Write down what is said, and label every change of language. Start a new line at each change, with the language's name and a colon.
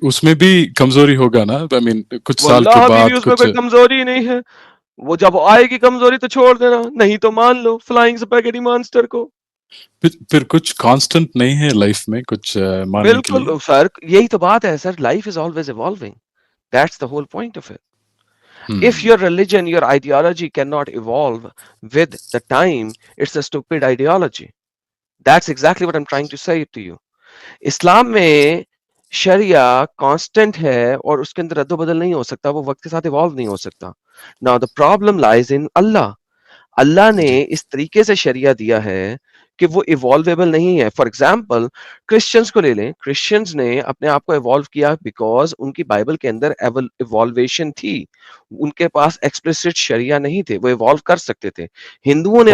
Hindi: उसमें भी कमजोरी होगा ना, आई मीन कुछ साल के वल्लाह बीवी बाद उसमें कुछ, कोई कमजोरी नहीं है. वो जब आएगी कमजोरी तो छोड़ देना, नहीं तो मान लो फ्लाइंग स्पैगेटी मॉन्स्टर को. फिर कुछ कांस्टेंट नहीं है लाइफ में कुछ मानने के लिए. बिल्कुल सर, यही तो बात है sir.
English: Life is always evolving. That's the whole point of it. If your religion, your ideology cannot evolve with the time, it's a stupid ideology. That's exactly what I'm trying to say to you.
Hindi: इस्लाम में शरिया constant है और उसके अंदर रद्द-बदल नहीं हो सकता, वो वक्त के साथ इवॉल्व नहीं हो सकता.
English: Now the problem lies in Allah.
Hindi: अल्लाह ने जी इस तरीके से शरिया दिया है कि वो इवॉल्वेबल नहीं है. फॉर एग्जाम्पल क्रिश्चियंस को ले लें. क्रिश्चियंस ने अपने आप को इवॉल्व किया बिकॉज उनकी बाइबल के अंदर इवॉल्वेशन थी. उनके पास एक्सप्लिसिट शरिया नहीं थे, वो इवॉल्व कर सकते थे. हिंदुओं ने